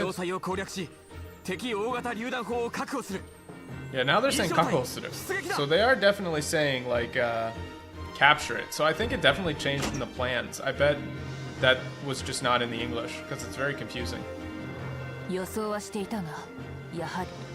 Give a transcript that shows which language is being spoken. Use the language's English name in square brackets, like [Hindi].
[Japanese] 要塞を攻略し、敵大型榴弾砲を確保する。 [English] yeah, now they're saying kakousuru. So they are definitely saying like capture it. So I think it definitely changed in the plans. I bet that was just not in the English because it's very confusing. [Japanese] 予想はしていたが、やはり。